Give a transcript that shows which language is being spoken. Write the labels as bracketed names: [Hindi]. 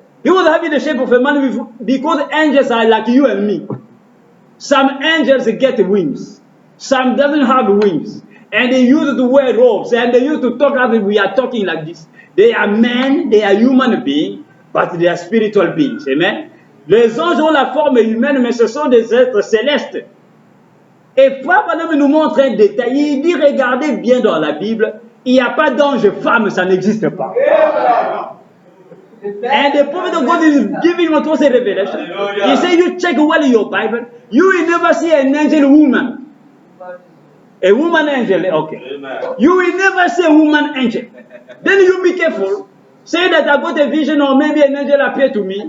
[English] He was having the shape of a man because angels are like you and me. Some angels get wings. Some doesn't have wings. And they used to wear robes. And they used to talk as we are talking like this. They are men, they are human beings, but they are spiritual beings. Amen. [French] Les anges ont la forme humaine, mais ce sont des êtres célestes. Et Frère Branham nous montre un détail. Il dit, regardez bien dans la Bible, il n'y a pas d'ange femme, ça n'existe pas. [English] And the prophet of God is giving what was a revelation. He said, you check well your Bible, you will never see an angel woman. A woman angel, okay. You will never see a woman angel. Then you be careful. Say that I got a vision or maybe an angel appeared to me.